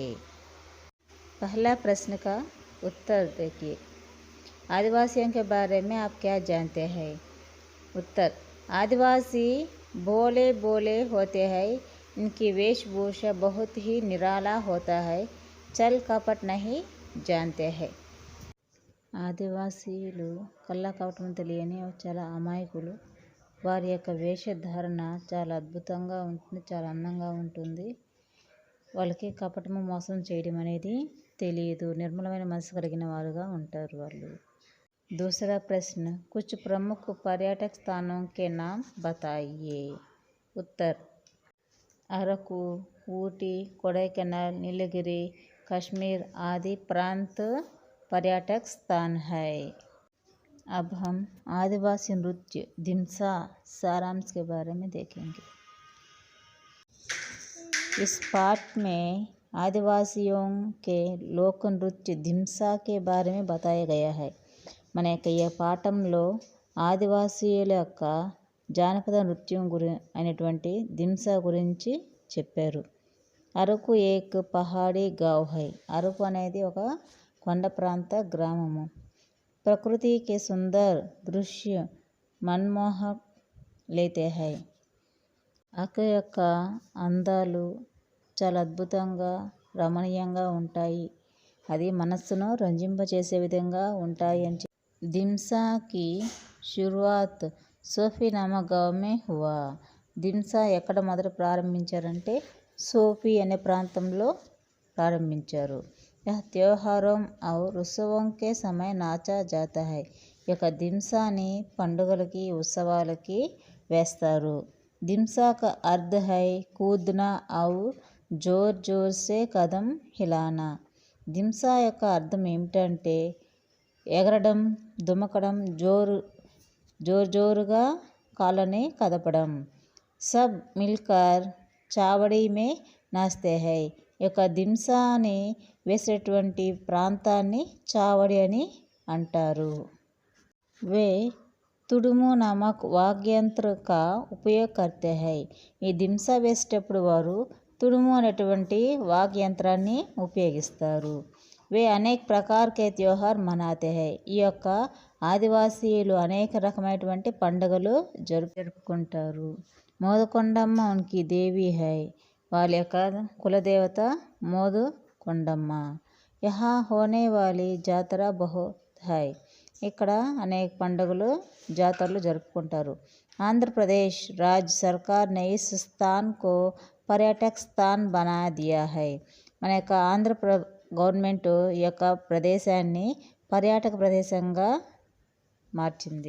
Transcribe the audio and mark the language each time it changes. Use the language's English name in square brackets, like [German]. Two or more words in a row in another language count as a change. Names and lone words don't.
[Hindi] पहला प्रश्न का उत्तर देखिए, आदिवासियों के बारे में आप क्या जानते हैं? उत्तर, आदिवासी भोले भोले होते हैं। इनकी वेशभूषा बहुत ही निराला होता है। चल कपट नहीं जानते हैं। [Telugu] ఆదివాసీలు కళ్ళ కపటం తెలియని చాలా అమాయకులు. వారి యొక్క వేషధారణ చాలా అద్భుతంగా ఉంటుంది, చాలా అందంగా ఉంటుంది. వాళ్ళకి కపటము మోసం చేయడం అనేది తెలియదు. నిర్మలమైన మనసు కలిగిన వారుగా ఉంటారు వాళ్ళు. [Hindi] दूसरा प्रश्न, कुछ प्रमुख पर्यटक स्थानों के नाम बताइए। उत्तर, अరకు, ऊटी, कोडाईकनाल, नीलगिरी, कश्मीर आदि प्रांत पर्यटक स्थान है। अब हम आदिवासी नृत्य दिमसा सारांश के बारे में देखेंगे। इस पाठ में आदिवासियों के लोक नृत्य दिमसा के बारे में बताया गया है। [Telugu] మన యొక్క ఈ పాఠంలో ఆదివాసీయుల యొక్క జానపద నృత్యం అయినటువంటి దింసా గురించి చెప్పారు. [Hindi] अरकु एक पहाड़ी गाँव है. [Telugu] అరకు అనేది ఒక కొండ ప్రాంత గ్రామము. [Hindi] प्रकृति के सुंदर दृश्य मनमोहक लेते है. [Telugu] అరకు యొక్క అందాలు చాలా అద్భుతంగా రమణీయంగా ఉంటాయి. అది మనస్సును రంజింపచేసే విధంగా ఉంటాయి అని. [Hindi] दिमसा की शुरुआत सोफी नामक गाँव में हुआ. [Telugu] దింసా ఎక్కడ మొదట ప్రారంభించారంటే సోఫీ అనే ప్రాంతంలో ప్రారంభించారు. [Hindi] यह त्योहारों और उत्सवों के समय नाचा जाता है. [Telugu] ఈ యొక్క దింసాని పండుగలకి ఉత్సవాలకి వేస్తారు. [Hindi] దింసా का अर्थ है कूदना और जोर जोर से कदम हिलाना. [Telugu] దింసా యొక్క అర్థం ఏమిటంటే ఎగరడం, దుమకడం, జోరుగా కాళ్ళని కదపడం. [Hindi] सब मिलकर चावड़ी में नाचते है. [Telugu] ఈ యొక్క దింసాని వేసేటువంటి ప్రాంతాన్ని చావడి అని అంటారు. [Hindi] वे तुडुमु नामक वाद्यंत्र का उपयोग करते है. [Telugu] ఈ దింసా వేసేటప్పుడు వారు తుడుము అనేటువంటి వాద్యంత్రాన్ని ఉపయోగిస్తారు. [Hindi] वे अनेक प्रकार के त्योहार मनाते है. [Telugu] ఈ యొక్క ఆదివాసీయులు అనేక రకమైనటువంటి పండుగలు జరుపుకుంటారు. [Hindi] मोदकोंडम्मा उनकी देवी है. [Telugu] వాళ్ళ యొక్క కులదేవత మోదకొండమ్మ. [Hindi] यहाँ होने वाली जातरा बहुत है. [Telugu] ఇక్కడ అనేక పండుగలు జాతరలు జరుపుకుంటారు. [Hindi] आंध्रप्रदेश राज्य सरकार ने इस स्थान को पर्यटक स्थान बना दिया है. [Telugu] మన యొక్క గవర్నమెంట్ ఈ యొక్క ప్రదేశాన్ని పర్యాటక ప్రదేశంగా మార్చింది.